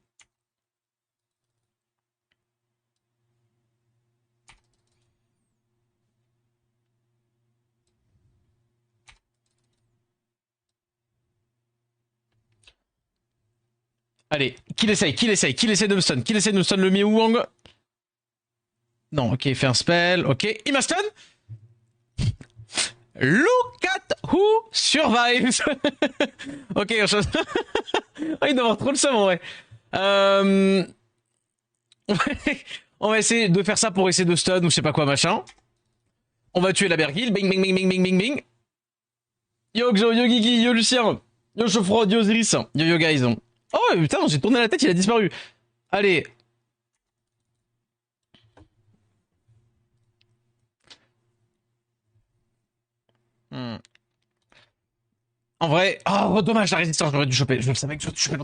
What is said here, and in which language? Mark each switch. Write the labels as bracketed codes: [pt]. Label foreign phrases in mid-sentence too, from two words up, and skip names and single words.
[fr] Allez, qu'il essaye de me stun, le Miu Wang. Non, ok, il fait un spell, ok, il m'a stun. [en] Look at who survives. [fr] Ok, on change. Oh, il doit avoir trop le seum en vrai. On va essayer de faire ça pour essayer de stun ou je sais pas quoi machin. On va tuer la Bergil, bing bing bing bing bing bing bing. Yo Xo, yo Gigi, yo Lucien, yo Chauffrod, yo Osiris, yo yo guys. Oh putain, j'ai tourné la tête, il a disparu. Allez. En vrai, oh dommage la résistance, j'aurais dû choper. Je le savais que j'aurais dû choper.